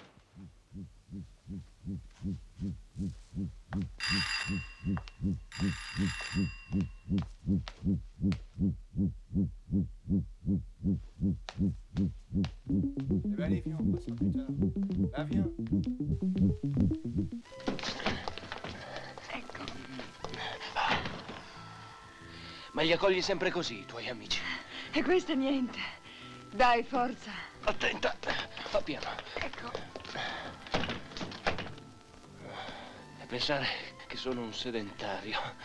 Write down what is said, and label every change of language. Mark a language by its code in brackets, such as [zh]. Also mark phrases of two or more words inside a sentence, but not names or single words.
[fr] Eh ben allez, viens, on passe plus tard. Va, viens. [it] Ma li accogli sempre così, i tuoi amici? E questo è niente. Dai, forza. Attenta, fa piano. Ecco. E pensare che sono un sedentario.